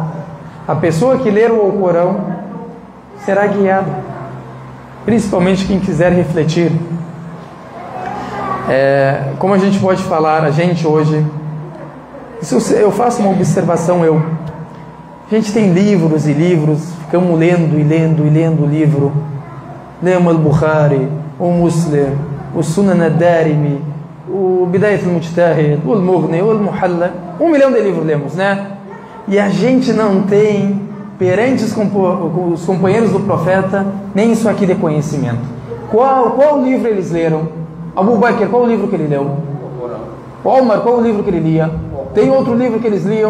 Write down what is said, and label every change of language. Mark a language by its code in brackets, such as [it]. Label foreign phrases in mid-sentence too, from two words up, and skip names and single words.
[pt] A pessoa que ler o Alcorão será guiada, principalmente quem quiser refletir. Como a gente pode falar, a gente hoje, eu faço uma observação, a gente tem livros e livros, ficamos lendo e lendo e lendo o livro. Lemos Al-Bukhari, o Muslim, o Sunan Ad-Darimi, o Bidayat al-Mujtahid, o Al-Mughni, o Al-Muhalla, 1 milhão de livros lemos, né? E a gente não tem, perante os companheiros do profeta, nem isso aqui de conhecimento. Qual livro eles leram? Abu Bakr, qual o livro que ele leu? Omar, qual o livro que ele lia? Tem outro livro que eles liam?